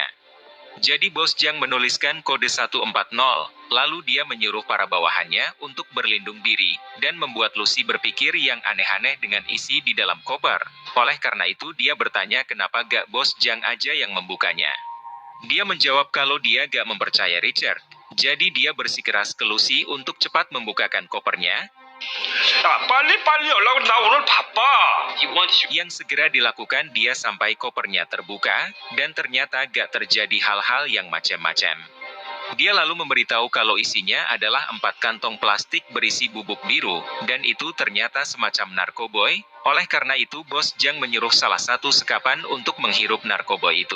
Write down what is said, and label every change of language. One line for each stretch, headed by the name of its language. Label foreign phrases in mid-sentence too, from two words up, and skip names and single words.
Indonesian: Jadi bos Zhang menuliskan kode 140, lalu dia menyuruh para bawahannya untuk berlindung diri, dan membuat Lucy berpikir yang aneh-aneh dengan isi di dalam koper. Oleh karena itu dia bertanya kenapa gak bos Zhang aja yang membukanya. Dia menjawab kalau dia gak mempercaya Richard. Jadi dia bersikeras ke Lucy untuk cepat membukakan kopernya,
Korean: 야, 빨리빨리 연락을 나 오늘 바빠.
Indonesian: yang segera dilakukan dia sampai kopernya terbuka, dan ternyata gak terjadi hal-hal yang macam-macam. Dia lalu memberitahu kalau isinya adalah 4 kantong plastik berisi bubuk biru, dan itu ternyata semacam narkoboy, oleh karena itu bos Zhang menyuruh salah satu sekapan untuk menghirup narkoboy itu.